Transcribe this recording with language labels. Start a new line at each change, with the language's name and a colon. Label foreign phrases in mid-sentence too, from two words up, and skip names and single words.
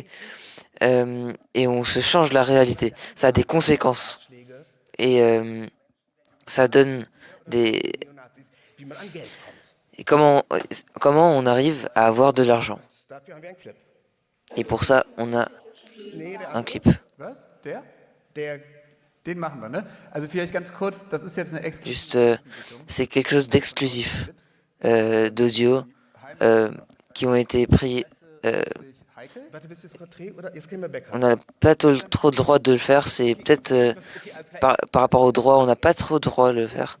French: Et on se change la réalité. Ça a des conséquences. Et ça donne des... Et comment on arrive à avoir de l'argent. Et pour ça, on a un clip.
German: Was? Den machen wir, ne? Also vielleicht ganz kurz, das ist jetzt eine
French: Juste, c'est quelque chose d'exclusif, d'audio, qui ont été pris. On n'a pas trop le droit de le faire. C'est peut-être par rapport au droit, on n'a pas trop le droit de le faire.